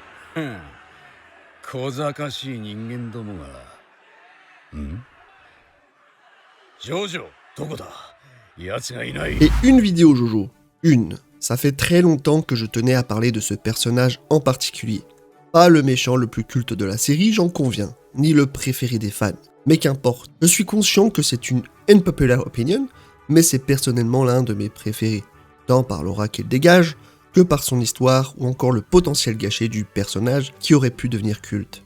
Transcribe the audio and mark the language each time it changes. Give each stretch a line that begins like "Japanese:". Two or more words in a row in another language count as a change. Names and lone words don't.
Japanese: 小賢しい人間どもが。ジョジョ、どこだ？奴がいない。
French: Et une vidéo Jojo, une. Ça fait très longtemps que je tenais à parler de ce personnage en particulier. Pas le méchant le plus culte de la série, j'en conviens, ni le préféré des fans. Mais qu'importe, je suis conscient que c'est une
English: unpopular opinion,
French: mais c'est personnellement l'un de mes préférés, tant par l'aura qu'il dégage, que par son histoire ou encore le potentiel gâché du personnage qui aurait pu devenir culte.